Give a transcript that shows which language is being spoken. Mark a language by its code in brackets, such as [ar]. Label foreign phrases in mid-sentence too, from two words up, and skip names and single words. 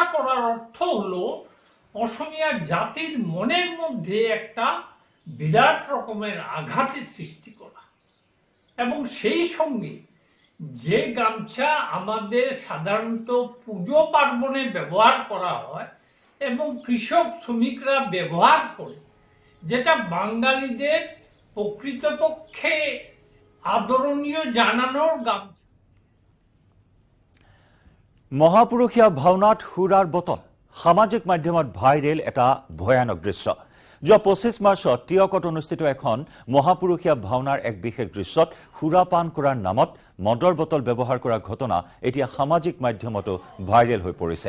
[bn] করার অর্থ হলো অসমীয়া জাতির মনের মধ্যে একটা বিরাট রকমের আঘাতের সৃষ্টি করা এবং সেই সঙ্গে যে গামছা আমাদের সাধারণত পুজো পার্বণে ব্যবহার করা হয় এবং কৃষক শ্রমিকরা ব্যবহার করে যেটা বাঙালিদের প্রকৃতপক্ষে আদরণীয় জানানোর গামছা [as] মহাপুৰুষীয়া ভাওনাত সুৰাৰ বটল সামাজিক মাধ্যমত ভাইৰেল এটা ভয়ানক দৃশ্য যোৱা 25 মাৰ্চত টিয়কত অনুষ্ঠিত এখন মহাপুৰুষীয়া ভাওনাৰ এক বিশেষ দৃশ্যত সুৰাপান কৰাৰ নামত মদৰ বটল ব্যৱহাৰ কৰা ঘটনা এতিয়া সামাজিক মাধ্যমতো ভাইৰেল হৈ পৰিছে।